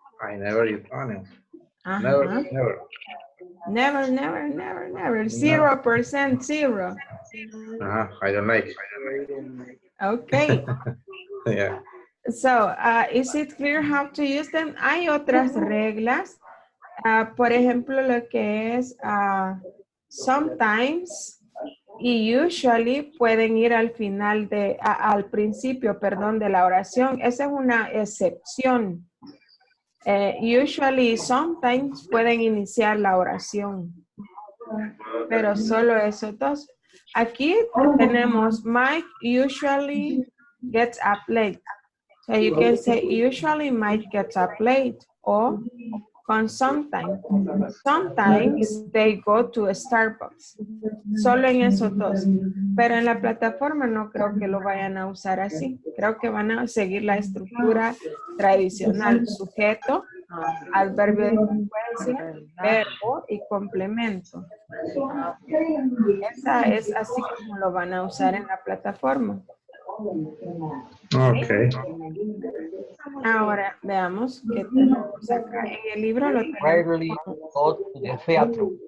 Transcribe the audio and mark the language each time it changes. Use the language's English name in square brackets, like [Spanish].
[English] I never eat onions. Ajá. Never. Never, never, never, never. 0% zero. I don't like. Okay. Yeah. So, is it clear how to use them? [Spanish] Hay otras reglas. Por ejemplo, lo que es sometimes y usually pueden ir al final al principio, perdón, de la oración. Esa es una excepción. Usually y sometimes pueden iniciar la oración. Pero solo esos dos. Aquí tenemos [English] Mike usually gets up late. So you can say usually Mike gets up late or con sometimes. Sometimes they go to Starbucks. [Spanish] Solo en esos dos. Pero en la plataforma no creo que lo vayan a usar así. Creo que van a seguir la estructura tradicional. Sujeto, adverbio de frecuencia, verbo y complemento. Esa es así como lo van a usar en la plataforma. [English] Okay. [Spanish] Ahora veamos qué tenemos acá. En el libro lo tenemos. [English] Rarely go to the theater.